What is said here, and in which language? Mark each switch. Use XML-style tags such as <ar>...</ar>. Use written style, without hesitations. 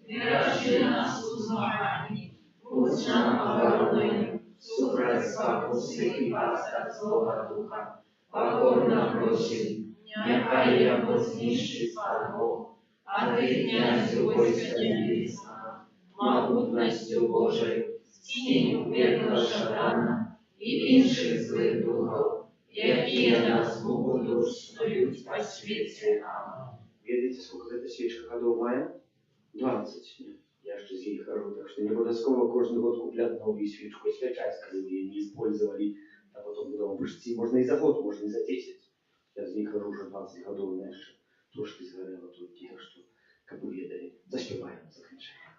<uk>Віраши нас у змаганні, будь нам обороною, супроть спокуси і пасток Злого Духа, покорно просим, нехай його знищить Бог, а ти, князю войска небесного, могутностью Божою, стінь пекла шатана і інших злих духов, які нас будуть стоють по світі. Аминь.</uk> <ru>видите, сколько эта свечка годов мая? 20.</ru> <uk>Я ще з їх хожу, так що не обов'язково кожен год купляти нову свічку і свячать, коли ви її не использовали, а потім будемо пишці. Можна і за год, можна і за 10. Я з них хожу вже 20 годів, у мене ще трошки згорело тут, так що, як ви ведали, заспіваємо, закінчаємо.</uk>